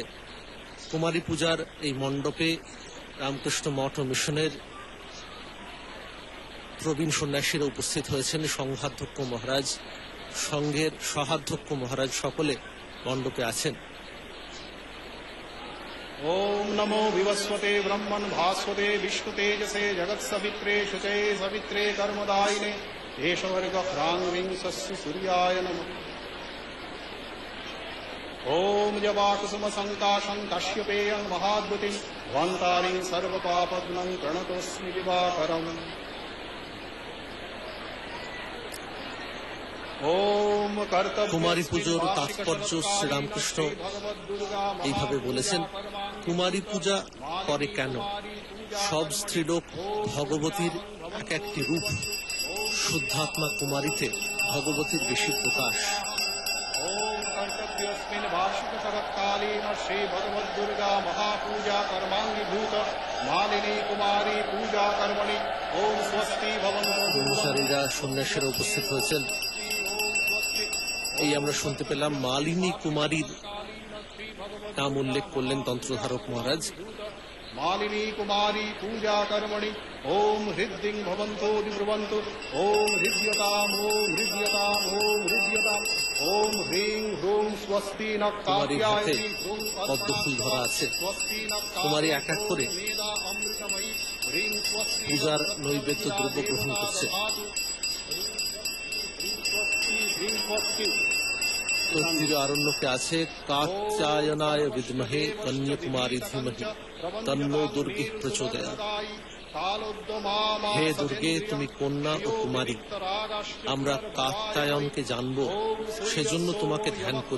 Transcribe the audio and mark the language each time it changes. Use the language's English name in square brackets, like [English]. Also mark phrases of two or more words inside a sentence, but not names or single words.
[Bangla] কুমারী পূজার এই মণ্ডপে রামকৃষ্ণ মঠ ও মিশনের প্রবীণ সন্ন্যাসীরা উপস্থিত হয়েছেন। সংঘাধ্যক্ষ মহারাজ, সংঘের সহাধ্যক্ষ মহারাজ সকলে মণ্ডপে আছেন। [Sanskrit] ॐ नमो विवस्वते ब्रह्मन् भास्वते विश्वतेजसे जगत्सवित्रे शुचे सवित्रे कर्मदायिने एषवर्गह्राङ्विंशस्य सूर्याय नमः। ॐ जवाकुसुमसङ्काशं काश्यपेयं महाद्भुतिं ध्वन्तारिं सर्वपापघ्नं प्रणतोऽस्मि दिवाकरम्। ओम [Bangla] কুমারী পুজোর তাৎপর্য শ্রীরামকৃষ্ণ এইভাবে বলেছেন, কুমারী পূজা করে কেন? সব স্ত্রীলোক ভগবতীর এক একটি রূপ, শুদ্ধাত্মা কুমারীতে ভগবতীর বেশি প্রকাশ। [Sanskrit] ओम कर्तव्योऽस्मिन् वार्षिक शरत्कालीन श्री भगवद् दुर्गा महापूजा कर्माङ्गीभूत मालिनी कुमारी पूजा कर्मणि ओम स्वस्ति भवन्तु। [Bangla] ব্রহ্মচারীরা সন্ন্যাসীরা উপস্থিত হয়েছেন। এই আমরা শুনতে পেলাম মালিনী কুমারীর নাম উল্লেখ করলেন তন্ত্রধারক মহারাজ। [Sanskrit] मालिनी कुमारी पूजा कर्मणि ओम हृद्यं भवन्तो दिब्रुवन्तु ओम हृद्यताम् ओम हृद्यताम् ओम हृद्यताम् ओम ह्रीं ह्रूं स्वस्ति न [Bangla] কুমারীর হাতে [Sanskrit] काव्यायति ह्रूं [Bangla] পদ্মফুল ধরা আছে। [Sanskrit] स्वस्ति न [Bangla] কুমারী এক এক করে [Sanskrit] मेधा अमृतमयि ह्रीं स्वस्ति [Bangla] পূজার নৈবেদ্য দ্রব্য গ্রহণ করছে। [Sanskrit] ह्रीं स्वस्ति [Bangla] তৈত্তির আরণ্যকে আছে [Sanskrit] কাত্যায়নায় বিদ্মহে কন্যাকুমারী ধীমহি তন্নো দুর্গে প্রচোদয়াৎ। [Bangla] হে দুর্গে, তুমি কন্যা ও কুমারী, আমরা কাত্যায়নকে জানব, সেজন্য তোমাকে ধ্যান করি।